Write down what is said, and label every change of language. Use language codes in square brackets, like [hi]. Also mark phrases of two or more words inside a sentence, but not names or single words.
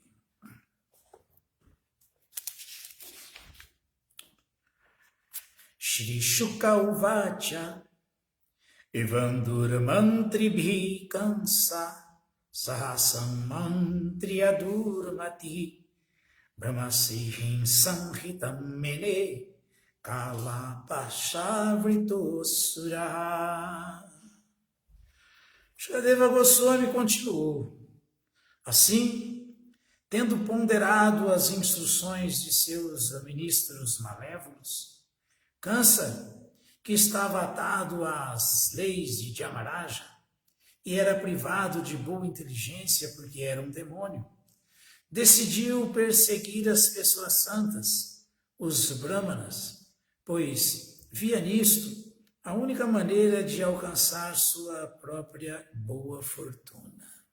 [sa] श्री शुक उवाच एवन्दुर् मन्त्रिभि कंस सहसं मन्त्रिय दुर्मति ब्रह्मसिहिं संहितं मेने काल पाशवृतोऽसुर. [pt] Shukadeva Goswami continuou. Assim, tendo ponderado as instruções de seus ministros malévolos, Kansa, que estava atado às leis de Jamaraja, e era privado de boa inteligência porque era um demônio, decidiu perseguir as pessoas santas, os brahmanas, pois via nisto a única maneira de alcançar sua própria boa fortuna.